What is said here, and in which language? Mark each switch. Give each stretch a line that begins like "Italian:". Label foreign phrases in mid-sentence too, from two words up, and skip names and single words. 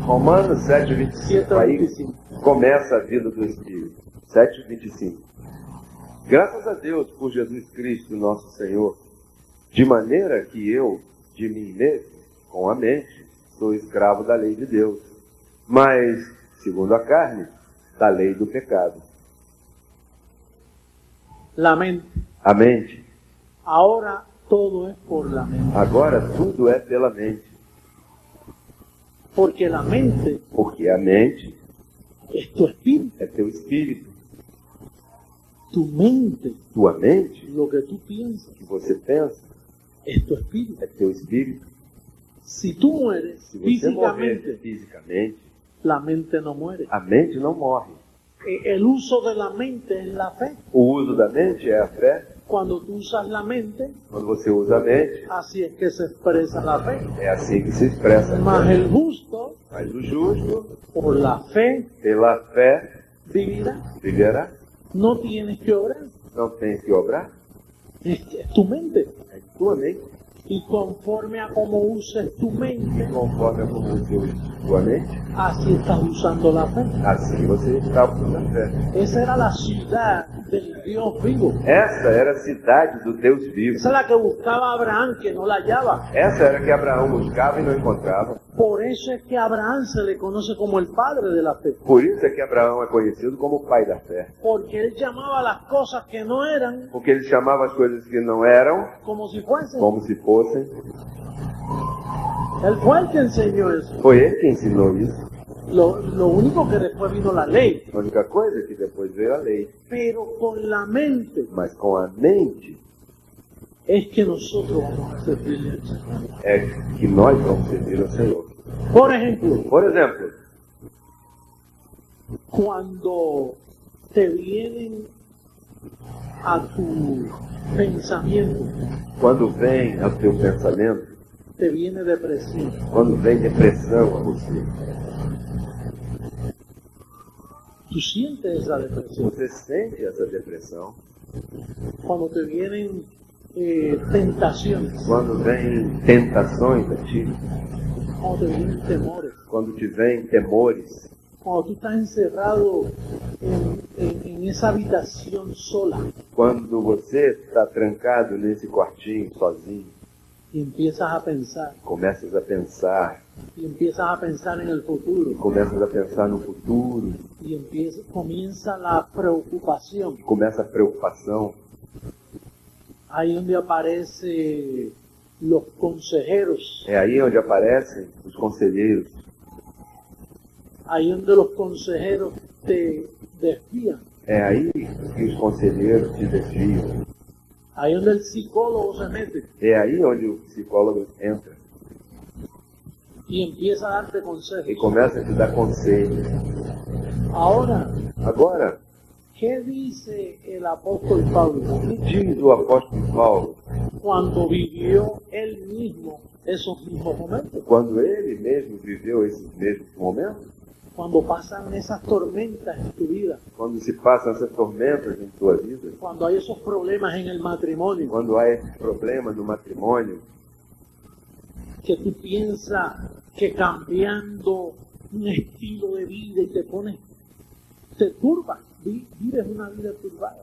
Portuguese: Romanos 7:25, aí 7:25. começa a vida do Espírito. 7:25. Graças a Deus por Jesus Cristo, nosso Senhor, de maneira que eu, de mim mesmo, com a mente, sou escravo da lei de Deus, mas, segundo a carne, da lei do pecado.
Spanish: La mente.
Portuguese: A mente.
Spanish: Ahora todo es por la mente.
Portuguese: Agora tudo é pela mente,
Spanish: Porque la mente
Portuguese: porque a mente
Spanish: es tu espíritu.
Portuguese: é teu espírito.
Spanish: Tu mente,
Portuguese: Tua mente,
Spanish: lo que tú piensas,
Portuguese: o que você pensa,
Spanish: es tu espíritu.
Portuguese: é teu espírito.
Spanish: Si tú mueres
Portuguese: Se você morrer
Spanish: físicamente,
Portuguese: fisicamente,
Spanish: la mente no muere.
Portuguese: a mente não morre.
Spanish: El uso de la mente es la fe.
Portuguese: O uso da mente é a fé.
Spanish: Cuando tú usas la mente,
Portuguese: Quando você usa a mente,
Spanish: así es que se expresa la fe.
Portuguese: é assim que se expressa a Mas fé.
Spanish: el justo,
Portuguese: Mas o justo,
Spanish: por la fe,
Portuguese: pela fé,
Spanish: vivirá.
Portuguese: viverá.
Spanish: No tienes que obrar.
Portuguese: Não tem que obrar.
Spanish: Es tu mente.
Portuguese: É tua mente.
Spanish: Y conforme a cómo uses tu mente,
Portuguese: Conforme a como você usa tua mente,
Spanish: así estás usando la fe.
Portuguese: assim você está usando a fé.
Spanish: Esa era la ciudad del Dios vivo.
Portuguese: Essa era a cidade do Deus vivo.
Spanish: Esa es la que buscaba Abraham, que no la hallaba.
Portuguese: Essa era que Abraão buscava e não encontrava.
Spanish: Por eso es que a Abraham se le conoce como el padre de la fe.
Portuguese: Por isso é que Abraão é conhecido como o pai da fé.
Spanish: Porque él llamaba las cosas que no eran
Portuguese: Porque ele chamava as coisas que não eram
Spanish: como si fuesen.
Portuguese: como se fossem.
Spanish: Él fue el que enseñó eso.
Portuguese: Foi ele que ensinou isso.
Spanish: Lo único que después vino la ley.
Portuguese: A única coisa é que depois veio a lei.
Spanish: Pero con la mente
Portuguese: Mas com a mente
Spanish: es que nosotros vamos a servirle al Señor.
Portuguese: é que nós vamos servir ao Senhor.
Spanish: Por ejemplo,
Portuguese: Por exemplo,
Spanish: cuando te vienen a tu pensamiento,
Portuguese: quando vem ao teu pensamento,
Spanish: te viene depresión,
Portuguese: quando vem depressão a você,
Spanish: tú sientes esa depresión.
Portuguese: você sente essa depressão.
Spanish: Cuando te vienen tentaciones,
Portuguese: Quando vem tentações a ti,
Spanish: cuando te vienen temores,
Portuguese: quando te vem temores,
Spanish: cuando tú estás encerrado en esa habitación sola
Portuguese: quando você está trancado nesse quartinho sozinho,
Spanish: y empiezas a pensar,
Portuguese: começas a pensar,
Spanish: y empiezas a pensar en el futuro,
Portuguese: começas a pensar no futuro,
Spanish: y comienza la preocupación.
Portuguese: começa a preocupação.
Spanish: Ahí donde aparecen los consejeros,
Portuguese: É aí onde aparecem os conselheiros.
Spanish: ahí donde los consejeros te desvían,
Portuguese: É aí que os conselheiros te desviam.
Spanish: ahí donde el psicólogo se mete
Portuguese: É aí onde o psicólogo entra
Spanish: y empieza a darte
Portuguese: e
Spanish: consejos.
Portuguese: começa a te dar conselhos.
Spanish: Ahora,
Portuguese: Agora,
Spanish: ¿qué dice el apóstol Pablo
Portuguese: o que diz o apóstolo Paulo
Spanish: cuando vivió él mismo esos mismos momentos?
Portuguese: quando ele mesmo viveu esses mesmos momentos?
Spanish: Cuando pasan esas tormentas en tu vida,
Portuguese: Quando se passam essas tormentas em tua vida?
Spanish: cuando hay esos problemas en el matrimonio,
Portuguese: Quando há esses problemas no matrimônio?
Spanish: que tú piensas que cambiando un estilo de vida y te turbas, vives una vida turbada.